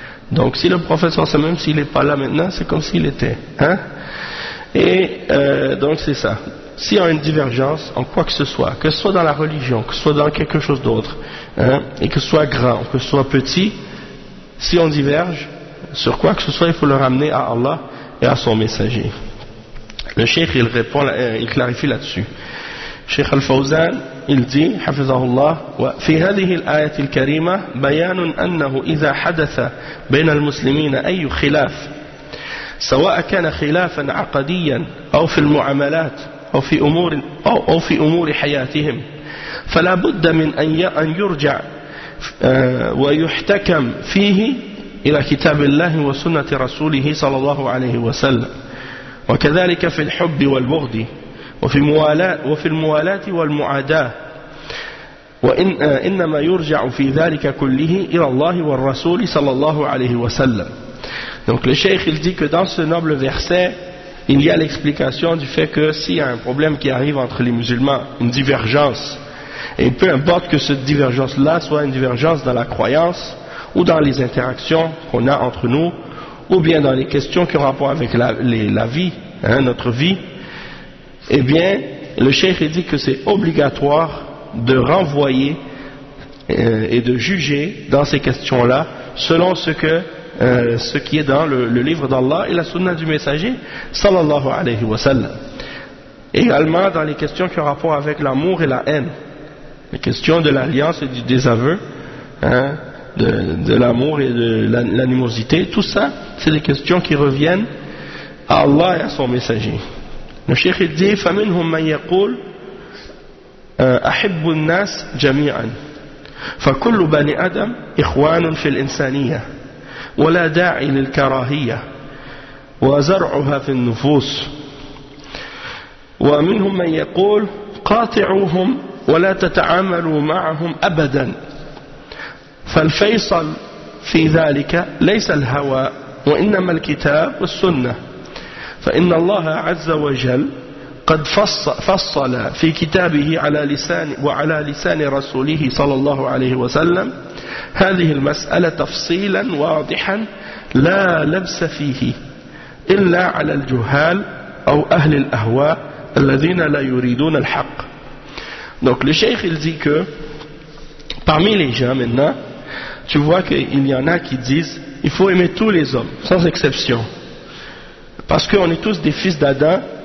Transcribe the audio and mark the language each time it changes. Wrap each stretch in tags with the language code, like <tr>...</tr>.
<fr>Donc si le prophète sallallahu alayhi wa sallam, même s'il n'est pas là maintenant, c'est comme s'il était, et donc c'est ça. S'il y a une divergence en quoi que ce soit dans la religion, que ce soit dans quelque chose d'autre, et que ce soit grand, que ce soit petit, si on diverge sur quoi que ce soit, il faut le ramener à Allah et à son messager. Le cheikh il répond, il clarifie là-dessus.</fr> <ar>Cheikh Al-Fawzan</ar> <fr>il dit</fr> <ar>حفظه الله وفي هذه الآية الكريمة بيان أنه إذا حدث بين المسلمين أي خلاف سواء كان خلافا عقديا أو في المعاملات أو في أمور حياتهم فلا بد من أن يرجع ويحتكم فيه إلى كتاب الله وسنة رسوله صلى الله عليه وسلم وكذلك في الحب والبغض وفي الموالاة والمعاداة وإنما يرجع في ذلك كله إلى الله والرسول صلى الله عليه وسلم.</ar> <fr>Donc le cheikh il dit que dans ce noble verset il y a l'explication du fait que s'il y a un problème qui arrive entre les musulmans, une divergence, et peu importe que cette divergence là soit une divergence dans la croyance ou dans les interactions qu'on a entre nous, ou bien dans les questions qui ont rapport avec la vie, notre vie, eh bien, le cheikh dit que c'est obligatoire de renvoyer et de juger dans ces questions-là selon ce qui est dans le livre d'Allah et la sunna du messager sallallahu alayhi wa sallam. Également dans les questions qui ont rapport avec l'amour et la haine, les questions de l'alliance et du désaveu, de l'amour et de l'animosité, tout ça, c'est des questions qui reviennent à Allah et à son messager. Le cheikh dit</fr> <ar>فَمِنْهُمْ مَنْ يَقُولُ أَحِبُّ النَّاسِ جَمِيعًا فَكُلُّ بَنِي آدَمْ إِخْوَانٌ فِي الْإِنسَانِيَّةِ وَلَا دَاعِي لِلْكَرَاهِيَّةِ وَزَرْعُهَا فِي النُّفُوسِ ومنهم من يقول قاطعوهم ولا تتعاملوا معهم أبدا فالفيصل في ذلك ليس الهوى وإنما الكتاب والسنة فإن الله عز وجل قد فصل في كتابه وعلى لسان رسوله صلى الله عليه وسلم هذه المسألة تفصيلا واضحا لا لبس فيه إلا على الجهال أو أهل الأهواء الذين لا يريدون الحق.</ar> <fr>Donc le cheikh il dit que parmi les gens maintenant, tu vois qu'il y en a qui disent il faut aimer tous les hommes, sans exception. Parce qu'on est tous des fils d'Adam</fr>